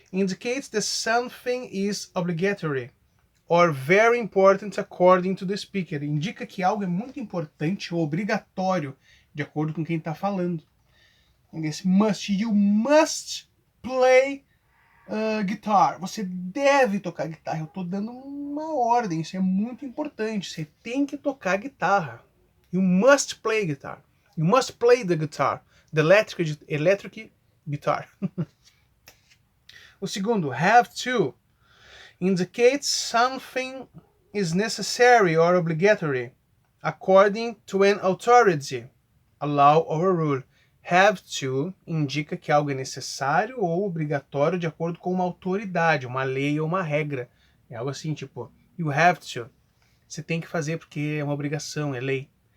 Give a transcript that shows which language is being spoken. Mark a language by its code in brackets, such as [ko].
[en] Indicates that something is obligatory or very important according to the speaker. [pt] Indica que algo é muito importante ou obrigatório de acordo com quem está falando. Esse must. [en] You must play guitar. [pt] Você deve tocar guitarra. Eu estou dando uma ordem. Isso é muito importante. Você tem que tocar guitarra. [en] You must play guitar. You must play the guitar. The electric guitar. [pt] O segundo, [en] have to, indicates something is necessary or obligatory According to an authority, allow or rule. [pt] Have to indica que algo é necessário ou obrigatório de acordo com uma autoridade, uma lei ou uma regra. É algo assim, tipo, [en] you have to. [pt] Você tem que fazer porque é uma obrigação, é lei.